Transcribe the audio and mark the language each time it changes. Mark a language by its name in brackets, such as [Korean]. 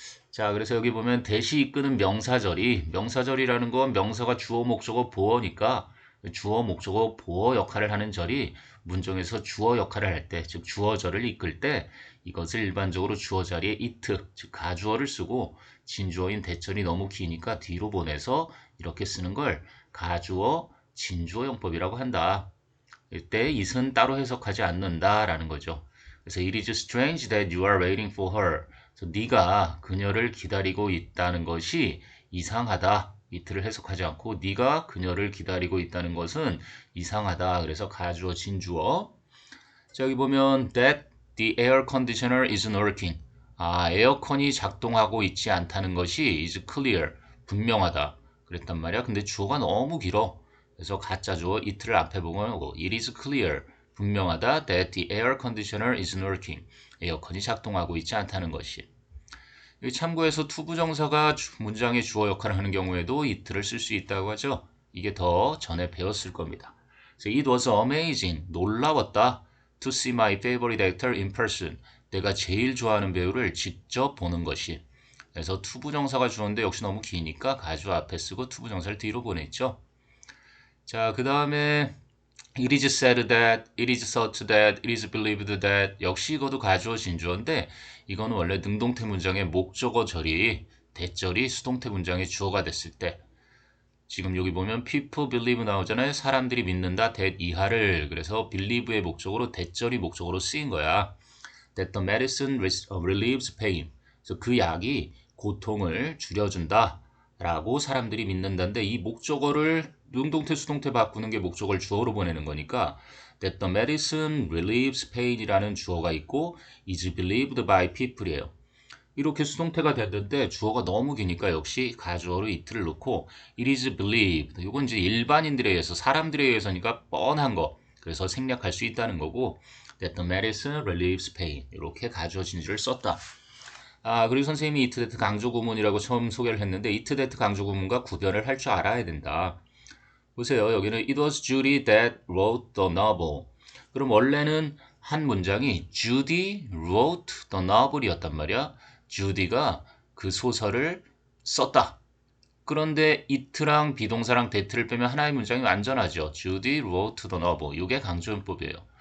[Korean] 자, 그래서 여기 보면 대시 이끄는 명사절이라는 건 명사가 주어, 목적어, 보어니까 주어, 목적어, 보어 역할을 하는 절이 문정에서 주어 역할을 할 때, 즉 주어절을 이끌 때 이것을 일반적으로 주어 자리에 it, 즉 가주어를 쓰고 진주어인 대절이 너무 기니까 뒤로 보내서 이렇게 쓰는 걸 가주어 진주어용법이라고 한다. 이때 it은 따로 해석하지 않는다라는 거죠. 그래서 [English] it is strange that you are waiting for her. [Korean] 그래서 네가 그녀를 기다리고 있다는 것이 이상하다. it를 해석하지 않고 네가 그녀를 기다리고 있다는 것은 이상하다. 그래서 가주어 진주어. 자, 여기 보면 [English] that the air conditioner isn't working. [Korean] 아, 에어컨이 작동하고 있지 않다는 것이 [English] is clear. [Korean] 분명하다. 그랬단 말이야. 근데 주어가 너무 길어. 그래서 가짜 주어 it를 앞에 보면 [English] it is clear. [Korean] 분명하다. [English] that the air conditioner isn't working. [Korean] 에어컨이 작동하고 있지 않다는 것이. 여기 참고해서 투부정사가 문장의 주어 역할을 하는 경우에도 it를 쓸 수 있다고 하죠. 이게 더 전에 배웠을 겁니다. [English] So it was amazing. [Korean] 놀라웠다. [English] To see my favorite actor in person. [Korean] 내가 제일 좋아하는 배우를 직접 보는 것이. 그래서 투부정사가 주어인데 역시 너무 기니까 가주어 앞에 쓰고 투부정사를 뒤로 보냈죠. 자, 그 다음에 [English] it is said that, it is thought that, it is believed that. [Korean] 역시 이것도 가주어 진주어인데 이거는 원래 능동태 문장의 목적어 절이 대절이 수동태 문장의 주어가 됐을 때, 지금 여기 보면 [English] people believe [Korean] 나오잖아요. 사람들이 믿는다. that 이하를, 그래서 believe의 목적으로 대절이 목적으로 쓰인 거야. [English] that the medicine relieves pain. [Korean] 그래서 그 약이 고통을 줄여준다 라고 사람들이 믿는다인데, 이 목적어를 능동태 수동태 바꾸는 게 목적어를 주어로 보내는 거니까 [English] that the medicine relieves pain [Korean] 이라는 주어가 있고 [English] is believed by people [Korean] 이에요. 이렇게 수동태가 됐는데 주어가 너무 기니까 역시 가주어로 it를 넣고 [English] it is believed. [Korean] 이건 이제 일반인들에 의해서, 사람들에 의해서니까 뻔한 거. 그래서 생략할 수 있다는 거고 [English] that the medicine relieves pain. [Korean] 이렇게 가주어 진주를 썼다. 아, 그리고 선생님이 it that 강조 구문이라고 처음 소개를 했는데 it that 강조 구문과 구별을 할 줄 알아야 된다. 보세요. 여기는 [English] it was Judy that wrote the novel. [Korean] 그럼 원래는 한 문장이 [English] Judy wrote the novel [Korean] 이었단 말이야. 주디가 그 소설을 썼다. 그런데 it랑 비동사랑 that를 빼면 하나의 문장이 완전하죠. [English] Judy wrote the novel. [Korean] 이게 강조문법이에요.